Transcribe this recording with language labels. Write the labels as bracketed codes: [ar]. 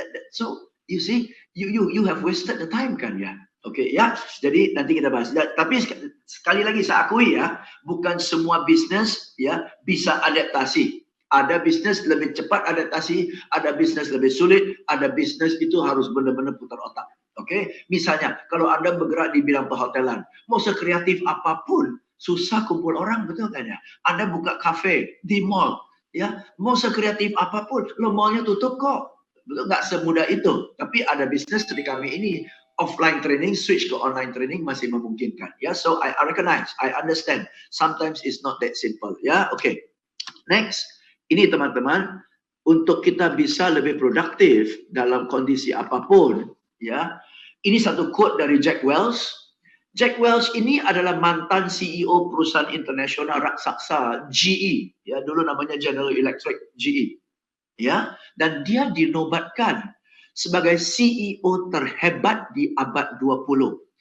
[en] So you see, you have wasted the time kan ya. [id] Oke, ya. Jadi nanti kita bahas. Tapi sekali lagi saya akui ya, bukan semua bisnis ya bisa adaptasi. Ada bisnis lebih cepat adaptasi, ada bisnis lebih sulit, ada bisnis itu harus benar-benar putar otak. Oke, misalnya kalau Anda bergerak di bidang perhotelan, mau sekreatif apapun, susah kumpul orang, betul kan ya? Anda buka kafe di mall, ya, mau sekreatif apapun, lo mallnya tutup kok, betul, nggak semudah itu. Tapi ada bisnis seperti kami ini, offline training switch ke online training masih memungkinkan, ya. [en] So I recognize, I understand, sometimes it's not that simple, ya. [id] Oke, next, ini teman-teman, untuk kita bisa lebih produktif dalam kondisi apapun, ya. Ini satu quote dari Jack Welch. Jack Welch ini adalah mantan CEO perusahaan internasional raksasa GE, ya, dulu namanya General Electric, GE, ya, dan dia dinobatkan sebagai CEO terhebat di abad 20.